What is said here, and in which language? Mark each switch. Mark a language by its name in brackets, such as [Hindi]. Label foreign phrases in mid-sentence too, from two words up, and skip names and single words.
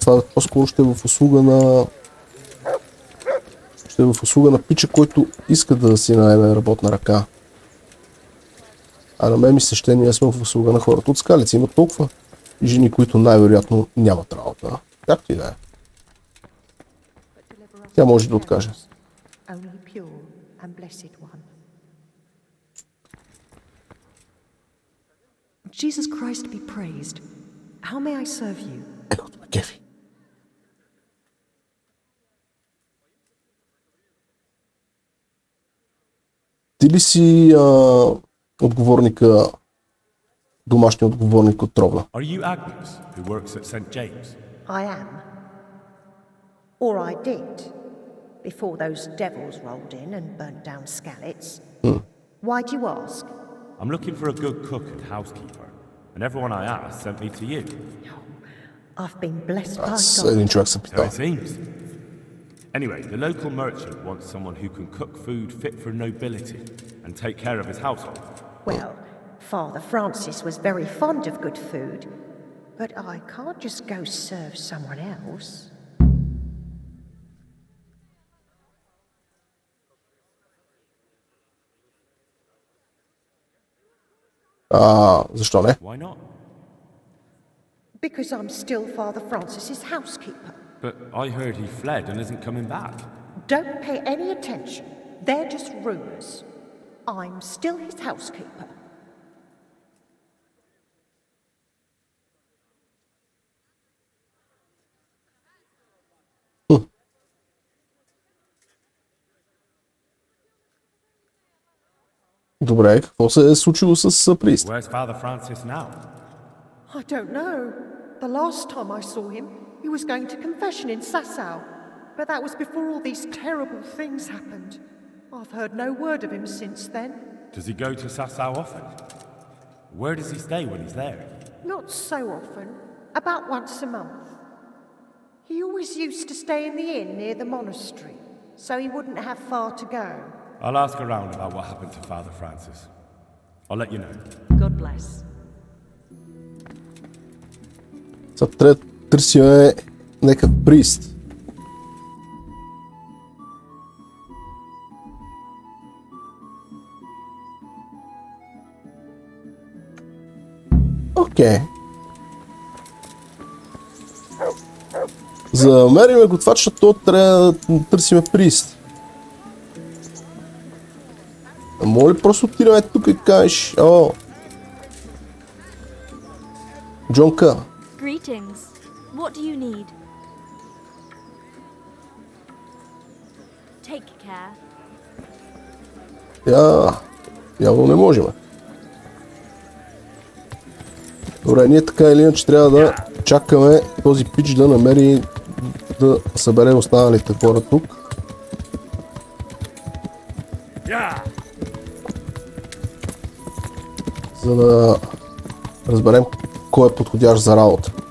[Bulgarian] Това по-скоро ще е в услуга на... Ще е в услуга на пича, който иска да си наеме работна ръка. А на мен ми се ще ние сме в услуга на хората от скалици. Има толкова жени, които най-вероятно нямат работа. Как ти да е? Тя може да откаже. [English] Jesus Christ be praised. How may I serve you? [Bulgarian] Ехото ме кефи. Ти ли си отговорника, домашния отговорник от Тровна? [English] Are you Agnes, who works at St. James? I am. Or I did, before those devils rolled in and burnt down Skalitz. Why do you ask? I'm looking for a good cook and housekeeper, and everyone I asked sent me to you. I've been blessed by [Bulgarian] Аз [English] God. [Bulgarian] един човек се [English] So [Bulgarian] питал. [English] it seems. Anyway, the local merchant wants someone who can cook food fit for nobility and take care of his household. Well, Father Francis was very fond of good food, but I can't just go serve someone else. [Bulgarian] Защо не? [English] Why not? Because I'm still Father Francis's housekeeper. But I heard he fled and isn't coming back. Don't pay any attention. They're just rumors. I'm still his housekeeper. [Bulgarian] Добре, какво се е случило с прист? [English] Where's Father Francis now? I don't know. The last time I saw him, he was going to confession in Sassau. But that was before all these terrible things happened. I've heard no word of him since then. Does he go to Sassau often? Where does he stay when he's there? Not so often. About once a month. He always used to stay in the inn near the monastery, so he wouldn't have far to go. I'll ask around about what happened to Father Francis. I'll let you know. God bless. [Bulgarian] Сега трябва да търсиме някакъв прист. Окей. За да намериме готвача, то трябва да търсиме прист. Моля ли просто отидем тук и кажеш, Джонка. [English] Greetings. What do you need? Take care. [Bulgarian] Явно не можем. Добре, ние така или иначе трябва да чакаме този пич да намери, да събере останалите хора тук. За да разберем кой е подходящ за работа.